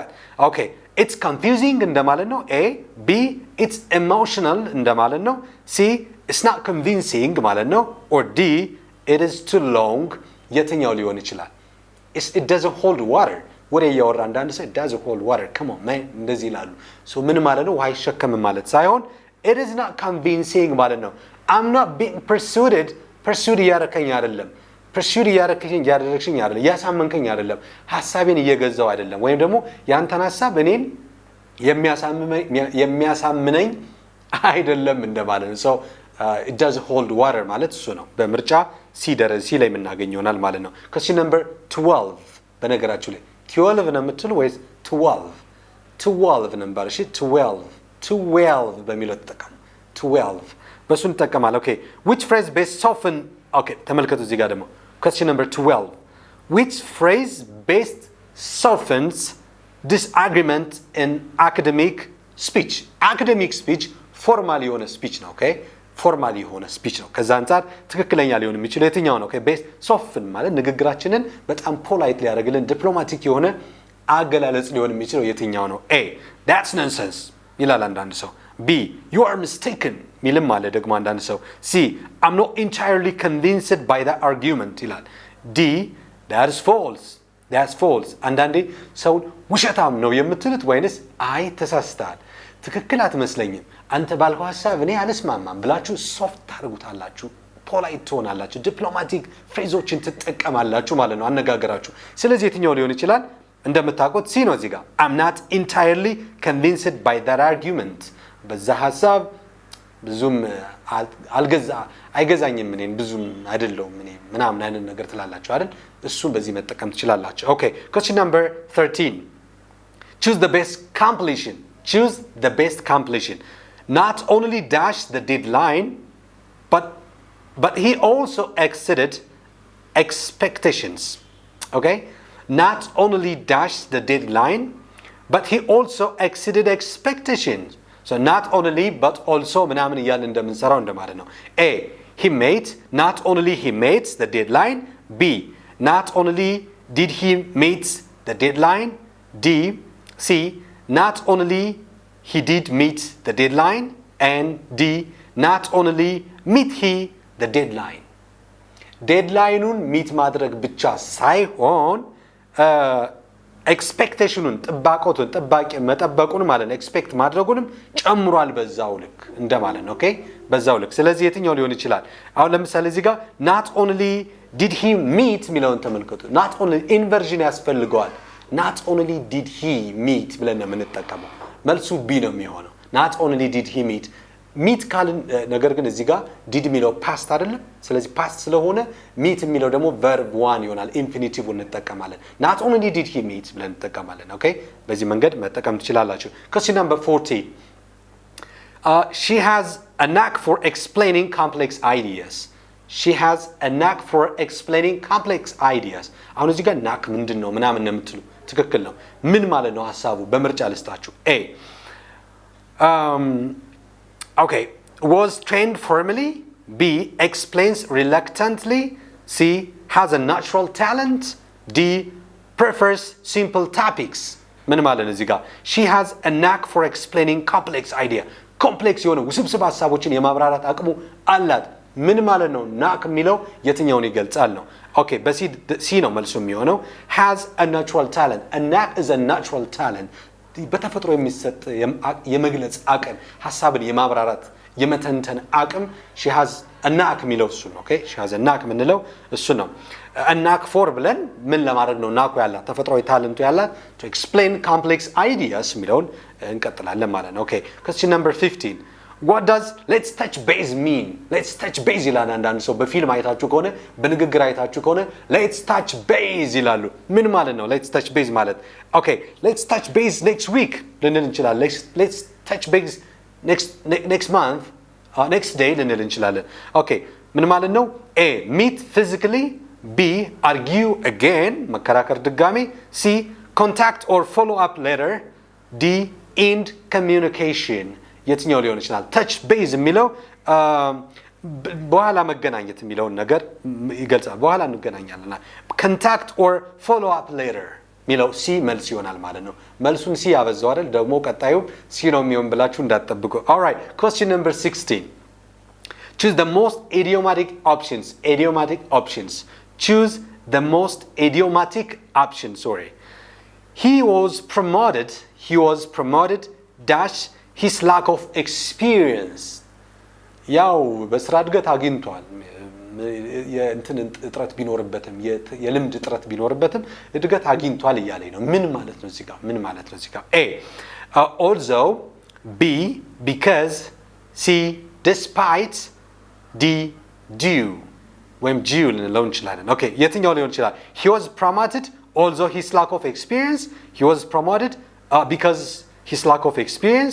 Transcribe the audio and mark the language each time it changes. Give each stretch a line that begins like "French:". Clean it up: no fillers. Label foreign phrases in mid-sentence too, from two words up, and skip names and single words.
English: okay it's confusing
Amharic: እንደማለት ነው።
English: A. B. it's emotional
Amharic: እንደማለት ነው።
English: C. it's not convincing
Amharic: ማለት ነው።
English: or D. it is too long
Amharic: የትኛው ሊሆን ይችላል?
English: it doesn't hold water
Amharic: ወሬ እያወራ አንዳንድ ሰው
English: it doesn't hold water come on man
Amharic: እንደዚህ ይላሉ። ሶ ምን ማለት ነው? ውሃ አይሸከምም ማለት ሳይሆን
English: it is not convincing
Amharic: ማለት ነው።
English: I'm not being pursued
Amharic: እያደረከኝ አይደለም pursued እያደረግሽኝ አይደለም እያሳመንከኝ አይደለም ሐሳቤን እየገዛው አይደለም ወይም ደግሞ ያንተን ሐሳብ እኔን የሚያሳምነኝ አይደለም እንደማለት ነው።
English: so it doesn't hold water
Amharic: ማለት እሱ ነው። በምርጫ ሲ ላይ የምናገኘው ይሆናል ማለት ነው።
English: question number 12
Amharic: በነገራችሁ ላይ 12 ነው የምትሉ ወይስ 12 ነበር? እሺ 12 በሚለው ተጠቀሙ። 12 በሱ እንጠቀማለን።
English: okay which phrase best soften okay
Amharic: ተመልከቱ እዚህ ጋር ደግሞ
English: question number 12 which phrase best softens disagreement in academic speech
Amharic: ፎርማል የሆነ ስፒች ነው። okay ፎርማል የሆነ ስፒች ነው። ከዛ አንፃር ትክክለኛ ሊሆን የሚችለው የትኛው ነው?
English: okay best soften
Amharic: ማለት ንግግራችንን በጣም ፖላይት ሊያደርግልን ዲፕሎማቲክ የሆነ አገላለጽ ሊሆን የሚችለው የትኛው ነው? A.
English: that's nonsense
Amharic: ይላል አንዳንድ ሰው። B.
English: you are mistaken
Amharic: ሚልም አለ ደግሞ አንዳንድ ሰው። C.
English: I'm not entirely convinced by that argument ይላል። D. that's false
Amharic: አንዳንዴ ሰውን ውሸታም ነው የምትሉት ወይንስ አይ ተሳስተሃል ትክክል አትመስለኝም አንተ ባልከው ሐሳብ እኔ አልስማማም ብላችሁ ሶፍት ታደርጉታላችሁ፣ ፖላይት ትሆናላችሁ፣ ዲፕሎማቲክ ፍሬዞችን ትጠቀማላችሁ ማለት ነው አነጋገራችሁ። ስለዚህ የትኛው ሊሆን ይችላል? እንደምታውቁት ሲ ነው እዚህ ጋር
English: I'm not entirely convinced by that argument
Amharic: በዛ ሐሳብ ብዙም አይገዛኝም እኔን ብዙም አይደለም እኔ ምናምን አይነት ነገር ትላላችሁ አይደል? እሱን በዚህ መጠቀም ትችላላችሁ።
English: okay question number 13 choose the best completion not only dash the deadline but he also exceeded expectations. okay not only dash the deadline but he also exceeded expectations. so not only but also
Amharic: ምናምን እያልን እንደምንሰራው እንደማለት ነው።
English: A. he made, not only he made the deadline. B, not only did he meet the deadline. D, C, not only he did meet the deadline. And D, not only meet he the deadline.
Amharic: ዴድላይኑን ሚት ማድረግ ብቻ ሳይሆን ኤክስፔክቴሽኑን መጠበቁን ማለት ነው ኤክስፔክት ማድረጉንም ጨምሯል በዛው ልክ እንደማለት ነው። ኦኬ በዛው ልክ። ስለዚህ የትኛው ሊሆን ይችላል? አሁን ለምሳሌ እዚህ ጋር
English: not only did he meet
Amharic: የሚለውን ተመልከቱ።
English: not only
Amharic: ኢንቨርዥን ያስፈልገዋል።
English: not only did he
Amharic: meet ብለን ነው የምንጠቀመው። መልሱ ቢ ነው የሚሆነው።
English: not only did he meet
Amharic: ሚት ካልን ነገር ግን እዚህ ጋር ዲድ የሚለው ፓስት አይደለም። ስለዚህ ፓስት ስለሆነ ሚት የሚለው ደግሞ
English: verb one
Amharic: ይሆናል። ኢንፊኒቲቭን እንጠቀማለን።
English: not only did he meet
Amharic: ብለን እንጠቀማለን። ኦኬ በዚህ መንገድ መጠቀም ትችላላችሁ።
English: question number 40 she has a knack for explaining complex ideas. she has a knack for explaining complex ideas.
Amharic: አሁን እዚህ ጋር ናክ ምንድነው ምናምን ነው የምትሉ ትክክል ነው። ምን ማለት ነው ሐሳቡ? በምርጫ ልስጣችሁ።
English: a okay, was trained formally. B, explains reluctantly. C, has a natural talent. D, prefers simple topics.
Amharic: ምን ማለት ነው እዚህ ጋር?
English: she has a knack for explaining complex idea.
Amharic: ኮምፕሌክስ የሆነ ውስብስብ ሐሳቦችን የማብራራት አቅሙ አላት። ምን ማለት ነው? ናክ የሚለው የትኛውን ይገልጻል ነው? ኦኬ በሲ ነው መልሱ የሚሆነው።
English: has a natural talent. a knack is a natural talent.
Amharic: በተፈጥሮ የሚሰጥ የመግለጽ አቅም ሐሳብን የማብራራት የመተንተን አቅም
English: she has a knack
Amharic: የሚለው እሱ ነው። ኦኬ
English: she has a knack
Amharic: ምንለው እሱ ነው።
English: a knack for
Amharic: ብለን ምን ለማድረግ ነው ናኩ ያላት ተፈጥሯዊ ታለንቱ ያላት
English: to explain complex ideas
Amharic: የሚለውን እንቀጥላለን ማለት ነው። ኦኬ
English: question number 15 what does let's touch base mean? let's touch base
Amharic: ይላል አንዳንድ ሰው በፊልም አይታችሁ ከሆነ በንግግር አይታችሁ ከሆነ
English: let's touch base
Amharic: ይላሉ። ምን ማለት ነው
English: let's touch base
Amharic: ማለት?
English: ኦኬ let's touch base next week
Amharic: ልንል እንችላለን።
English: let's touch base next month next day
Amharic: ልንል እንችላለን። ኦኬ ምን ማለት ነው?
English: a meet physically. B argue again
Amharic: መከራከር ድጋሜ.
English: C contact or follow up later. D end communication.
Amharic: የትኛው ሊሆን ይችላል?
English: touch base
Amharic: የሚለው በኋላ መገናኘት የሚለውን ነገር ይገልጻል። በኋላ እንገናኛለን።
English: contact or follow up later
Amharic: ሚለው ሲ መልስ ይሆናል ማለት ነው። መልሱን ሲ ያበዛው አይደል? ደግሞ ቀጣዩ ሲ ነው የሚሆን ብላችሁ እንዳትጠብቁ።
English: all right question number 16 choose the most idiomatic options. idiomatic options. choose the most idiomatic option. sorry. he was promoted dash his lack of experience.
Amharic: ያው በስራ እድገት አግኝቷል። የእንትን እጥረት ቢኖርበትም የልምድ እጥረት ቢኖርበትም እድገት አግኝቷል እያለኝ ነው። ምን ማለት ነው እዚህ ጋር? ምን ማለት ነው እዚህ ጋር?
English: a although. B because. C despite. D due
Amharic: ወይም due ልንለው እንችላለን። ኦኬ የትኛው ሊሆን ይችላል?
English: he was promoted although his lack of experience. he was promoted because his lack of experience.